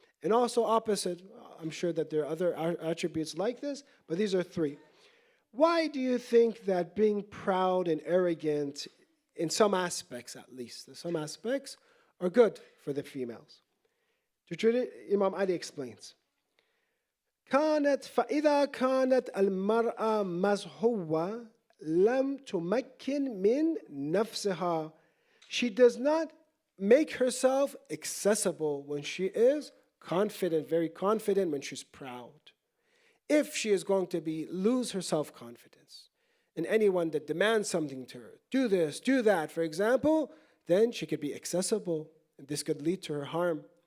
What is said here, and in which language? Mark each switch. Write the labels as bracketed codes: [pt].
[en] And also opposite, I'm sure that there are other attributes like this, but these are 3. Why do you think that being proud and arrogant, in some aspects at least, some aspects, are good for the females? Imam Ali explains. [ar] فإذا كانت المرأة مزهوة لم تمكن من نفسها. [en] She does not make herself accessible when she is confident, very confident, when she's proud. If she is going to lose her self-confidence, and anyone that demands something to her, do this, do that, for example, then she could be accessible, and this could lead to her harm.